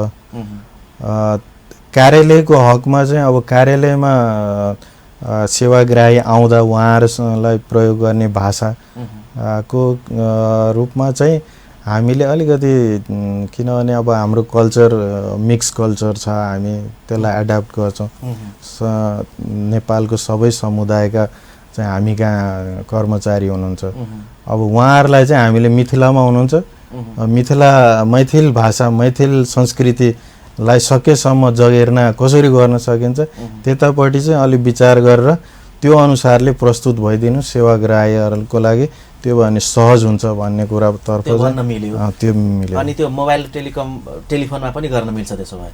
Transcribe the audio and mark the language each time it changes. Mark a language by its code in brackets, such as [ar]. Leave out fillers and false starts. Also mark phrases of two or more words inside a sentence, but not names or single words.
[ne] कार्यालयको हकमा चाहिँ अब कार्यालयमा सेवाग्राही आउँदा उहाँहरूलाई प्रयोग गर्ने भाषाको रूपमा चाहिँ हामीले अलिकति, किनभने अब हाम्रो कल्चर [en] mix culture [ne] छ, हामी त्यसलाई एडाप्ट गर्छौँ। नेपालको सबै समुदायका चाहिँ हामी कहाँ कर्मचारी हुनुहुन्छ, अब उहाँहरूलाई चाहिँ हामीले मिथिलामा हुनुहुन्छ, मैथिल भाषा, मैथिल संस्कृतिलाई सकेसम्म जगेर्ना कसरी गर्न सकिन्छ त्यतापट्टि चाहिँ अलिक विचार गरेर त्यो अनुसारले प्रस्तुत भइदिनु सेवाग्राहीहरूको लागि त्यो भने सहज हुन्छ भन्ने कुरातर्फ त्यो भन्न मिल्यो। त्यो मिल्यो। अनि त्यो मोबाइल टेलिफोनमा पनि गर्न मिल्छ त्यसो भए?